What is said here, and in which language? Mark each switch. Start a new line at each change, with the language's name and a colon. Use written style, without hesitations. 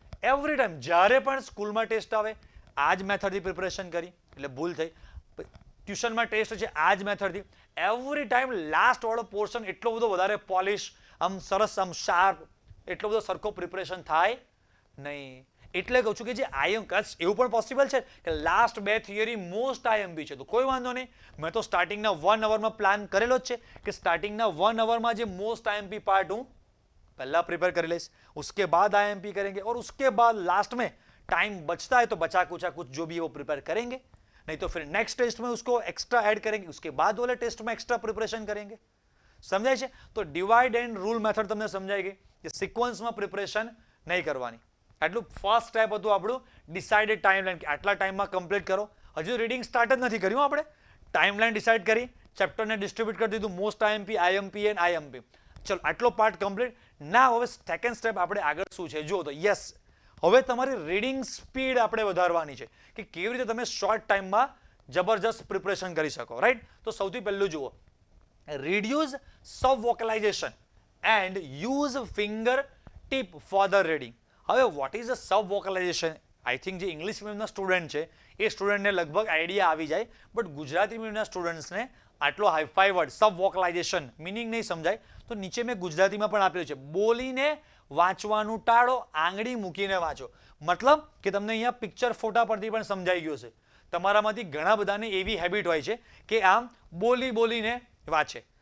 Gujarati: Every time જ્યારે પણ સ્કૂલમાં ટેસ્ટ આવે આ જ મેથડથી પ્રિપરેશન કરી એટલે ભૂલ થઈ, ટ્યુશનમાં ટેસ્ટ છે આ જ મેથડથી, એવરી ટાઈમ લાસ્ટવાળો પોર્શન એટલો બધો વધારે પોલિશ, આમ સરસ, આમ શાર્પ, એટલો બધો સરખો પ્રિપરેશન થાય નહીં. એટલે કહું છું કે જે એવું પણ પોસિબલ છે કે લાસ્ટ 2 થિયરી મોસ્ટ આઈએમપી છે, તો કોઈ વાંધો નહીં. મેં તો સ્ટાર્ટિંગના 1 અવરમાં પ્લાન કરેલો જ છે કે સ્ટાર્ટિંગના 1 અવરમાં જે મોસ્ટ
Hindi: आईएमपी पार्ट हूँ पहला प्रिपेयर कर लेस, उसके बाद आईएमपी करेंगे और उसके बाद लास्ट में टाइम बचता है तो बचा कुछ जो भी वो प्रिपेयर करेंगे, नहीं तो फिर नेक्स्ट टेस्ट में उसको एक्स्ट्रा ऐड करेंगे, उसके बाद वाले टेस्ट में एक्स्ट्रा प्रिपरेशन करेंगे.
Gujarati: समझाय છે? તો ડિવાઇડ એન્ડ રૂલ મેથડ તમને સમજાઈ ગઈ કે સિક્વન્સમાં પ્રિપરેશન નહીં કરવાની. આટલું ફર્સ્ટ સ્ટેપ હતું આપણું ડિસાઇડેડ ટાઈમલાઈન કે આટલા ટાઈમમાં કમ્પ્લીટ કરો. હજુ રીડિંગ સ્ટાર્ટ જ નથી કર્યું આપણે, ટાઈમલાઈન ડિસાઇડ કરી, ચેપ્ટરને ડિસ્ટ્રીબ્યુટ કરી દીધું, મોસ્ટ આઈએમપી એન્ડ આઈએમપી. ચલો આટલો પાર્ટ કમ્પ્લીટ. ના હવે સેકન્ડ સ્ટેપ આપણે આગળ શું છે જુઓ. તો યસ, હવે તમારી રીડિંગ સ્પીડ આપણે વધારવાની છે કે કેવી રીતે તમે શોર્ટ ટાઈમમાં જબરજસ્ત પ્રિપરેશન કરી શકો, રાઈટ. તો સૌથી પહેલું જુઓ,
English: reduce sub-vocalization and use finger tip for the reading. હવે what is a sub-vocalization? I think
Gujarati: જે ઇંગ્લિશ મીડિયમના સ્ટુડન્ટ છે એ સ્ટુડન્ટને લગભગ આઈડિયા આવી જાય, બટ ગુજરાતી મીડિયમના સ્ટુડન્ટ્સને આટલો હાઈફાઈ વર્ડ સબ-વોકલાઇઝેશન મિનિંગ નહીં સમજાય. તો નીચે મેં ગુજરાતીમાં પણ આપેલું છે, બોલીને વાંચવાનું ટાળો, આંગળી મૂકીને વાંચો. મતલબ કે તમને અહીંયા પિક્ચર ફોટા પરથી પણ સમજાઈ ગયું છે. તમારામાંથી ઘણા બધાને એવી હેબિટ હોય છે કે આમ બોલીને વાંચે.